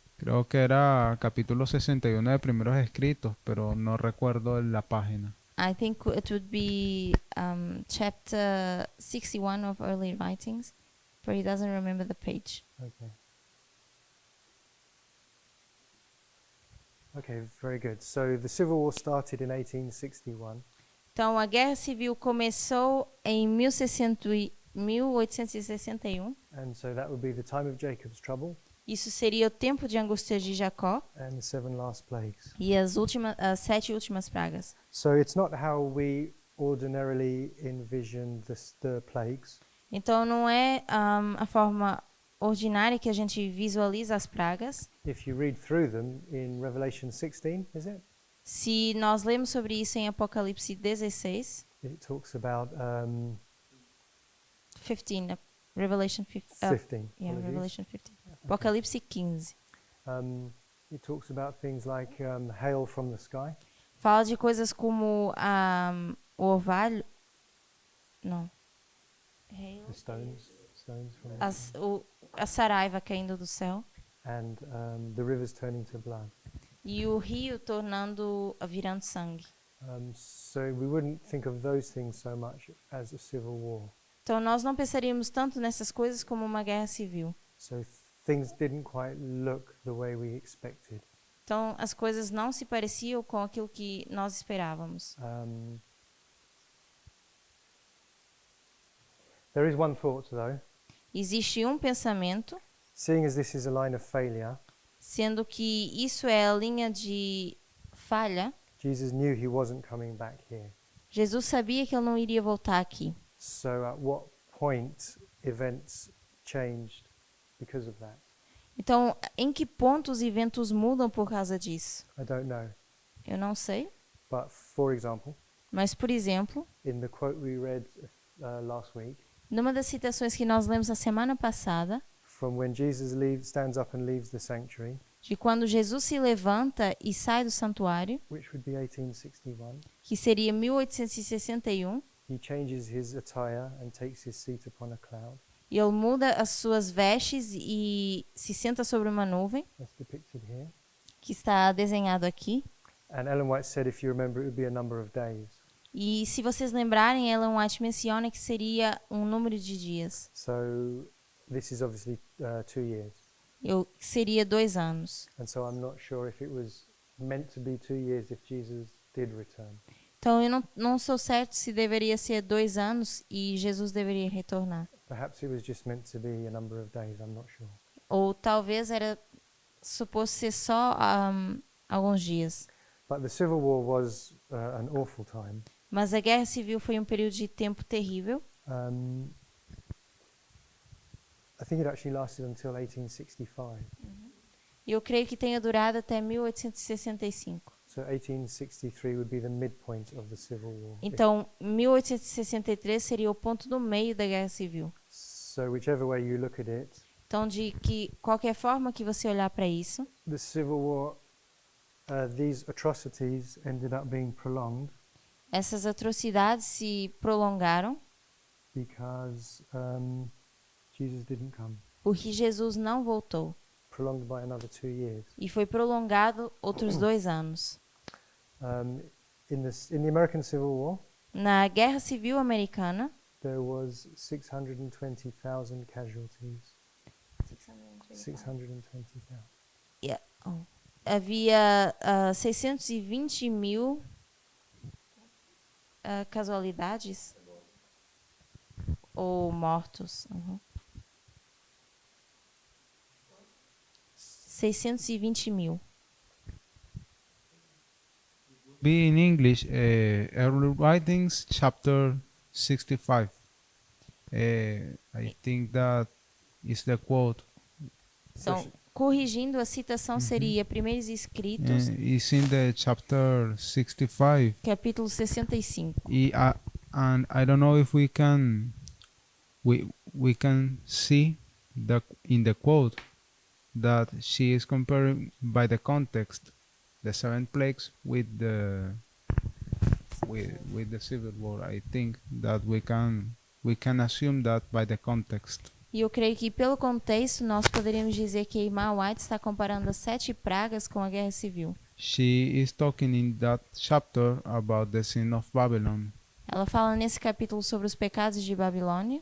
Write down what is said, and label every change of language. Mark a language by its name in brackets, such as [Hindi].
[Spanish] Creo que era capítulo 61 de Primeros Escritos, pero no recuerdo la página. [English] I think it would be chapter 61 of early writings, but he doesn't remember the page. Okay. Okay, very good. So the Civil War started in 1861. [Portuguese] Então, a Guerra Civil começou em 1861. [English] And so that would be the time of Jacob's trouble [Portuguese] Isso seria o tempo de angústia de Jacó [English] and the 7 last plagues. [Portuguese] e as 7 últimas pragas. [English] So it's not how we ordinarily envision the plagues. [Portuguese] Então, não é a forma ordinária que a gente visualiza as pragas. [English] If you read through them in Revelation 16, is it? [Portuguese] Se nós lemos sobre isso em Apocalipse 16, [English] It talks about 15, Revelation 15. 15. Yeah, apologies. Revelation 15. Apocalipse 15. It talks about things like hail from the sky. [Portuguese] Fala de coisas como o orvalho. Não. [English] The stones from [Portuguese] A saraiva caindo do céu. [English] and the rivers turning to blood. [Portuguese] E o rio virando sangue. [English] So we wouldn't think of those things so much as a civil war. [Portuguese] Então nós não pensaríamos tanto nessas coisas como uma guerra civil. [English] So things didn't quite look the way we expected. [Portuguese] Então as coisas não se pareciam com aquilo que nós esperávamos. [English] There is one thought though. [Portuguese] Existe um pensamento, [English] Seeing as this is a line of failure, [Portuguese] sendo que isso é a linha de falha. [English] Jesus knew he wasn't coming back here. [Portuguese] Jesus sabia que ele não iria voltar aqui. [English] So at what point events changed because of that? [Portuguese] Então, em que ponto os eventos mudam por causa disso? [English] I don't know. [Portuguese] Eu não sei. [English] But for example, [Portuguese] Mas, por exemplo, [English] in the quote we read last week, [Portuguese] numa das citações que nós lemos a semana passada, [English] from when Jesus stands up and leaves the sanctuary, [Portuguese] de quando Jesus se levanta e sai do santuário, [English] which would be 1861, [Portuguese] que seria 1861, [English] he changes his attire and takes his seat upon a cloud. [Portuguese] e ele muda as suas vestes e se senta sobre uma nuvem, [English] That's depicted here. [Portuguese] que está desenhado aqui. [English] And Ellen White said, if you remember, it would be a number of days. [Portuguese] E se vocês lembrarem, Ellen White menciona que seria um número de dias. [English] So this is obviously 2 years. [Portuguese] Seria 2 anos. [English] And so I'm not sure if it was meant to be 2 years if Jesus did return. [Portuguese] Então, eu não sou certo se deveria ser 2 anos e Jesus deveria retornar. [English] Perhaps it was just meant to be a number of days, I'm not sure. [Portuguese] Ou talvez era suposto ser só alguns dias. [English] But the Civil War was an awful time. [Portuguese] Mas a Guerra Civil foi um período de tempo terrível. [English] I think it actually lasted until 1865. [Portuguese] E eu creio que tenha durado até 1865. [English] So 1863 would be the midpoint of the Civil War. [Portuguese] Então, 1863 seria o ponto do meio da Guerra Civil. [English] So whichever way you look at it, [Portuguese] Então, de que qualquer forma que você olhar para isso, [English] the Civil War, these atrocities ended up being prolonged [Portuguese] essas atrocidades se prolongaram [English] because Jesus didn't come. [Portuguese] porque Jesus não voltou. [English] Prolonged by another 2 years. [Portuguese] E foi prolongado outros 2 anos. [English] In the American Civil War, [Portuguese] Na Guerra Civil Americana, [English] there was 620,000 casualties. 620,000. [Portuguese] havia 620 mil casualidades ou mortos. 620 mil. [English] Be in English, Early Writings, chapter 65. I think that is the quote. [Portuguese] Então, corrigindo, a citação seria Primeiros Escritos, [English] It's in the chapter 65. [Portuguese] capítulo 65. [English] And I don't know if we can see in the quote that she is comparing by the context the 7 plagues with the civil war. I think that we can assume that by the context. [Portuguese] E eu creio que, pelo contexto, nós poderíamos dizer que a irmã White está comparando as 7 pragas com a Guerra Civil. [English] She is talking in that chapter about the sin of Babylon. [Portuguese] Ela fala nesse capítulo sobre os pecados de Babilônia.